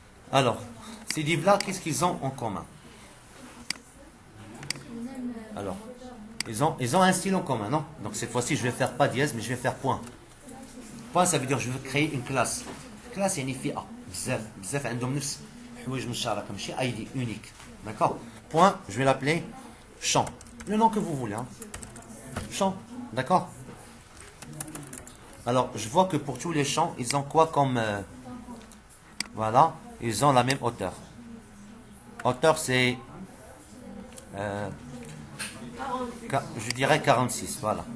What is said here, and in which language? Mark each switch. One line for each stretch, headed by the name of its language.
French: Alors, ces divs-là, qu'est-ce qu'ils ont en commun? Alors, ils ont un style en commun, non? Donc cette fois-ci, je vais faire pas dièse, mais je vais faire point. Point, ça veut dire que je veux créer une classe. Classe, il y a une fi'a.
Arabic: بزاف عندهم نفس حوايج مشتركه ماشي ايدي unique.
French: D'accord? Point, je vais l'appeler champ. Le nom que vous voulez, hein. Champ. D'accord? Alors, je vois que pour tous les champs, ils ont quoi comme voilà, ils ont la même hauteur. Hauteur, c'est je dirais 46, voilà.